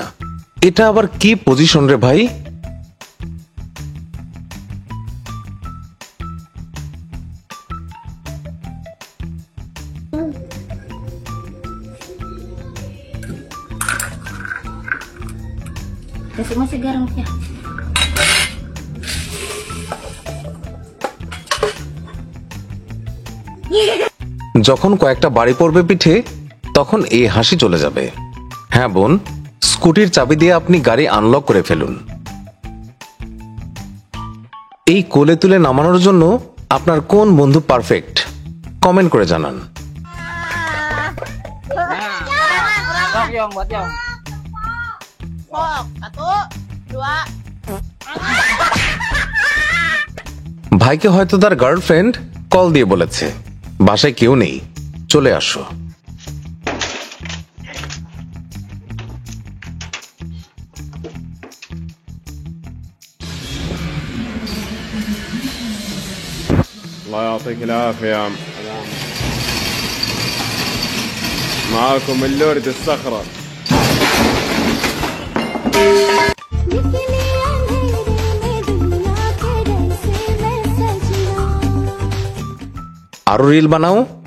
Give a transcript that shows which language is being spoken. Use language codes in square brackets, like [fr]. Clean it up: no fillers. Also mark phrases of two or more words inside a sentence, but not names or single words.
[bn] এটা আবার কি পজিশন রে ভাই? [id] Masih garam ya. [bn] যখন কয়েকটা বাড়ি পড়বে পিঠে তখন এই হাসি চলে যাবে। হ্যাঁ বোন, স্কুটির চাবি দিয়ে আপনি গাড়ি আনলক করে ফেলুন। এই কোলে তুলে নামানোর জন্য আপনার কোন বন্ধু পারফেক্ট কমেন্ট করে জানান। ভাইকে হয়তো তার গার্লফ্রেন্ড কল দিয়ে বলেছে বাসায় কেউ নেই, চলে আসো। [ar] الله يعطيك العافية يا عم. معاكم اللورد الصخرة. [bn] আরো রিল বানাও।